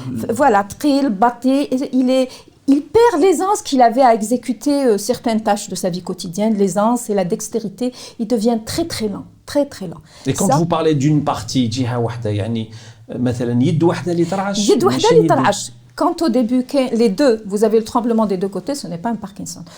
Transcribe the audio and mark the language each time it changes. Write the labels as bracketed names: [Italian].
[French] Voilà, [Arabic] ثقيل, بطيء, [French] il perd l'aisance qu'il avait à exécuter certaines tâches de sa vie quotidienne, l'aisance et la dextérité. Il devient très très lent, très très lent. Et quand vous parlez d'une partie, [Arabic] جهة واحدة, يعني مثلا يد واحدة اللي ترعش. يد واحدة اللي ترعش. [French] Quand au début, les deux, vous avez le tremblement des deux côtés, ce n'est pas un Parkinson.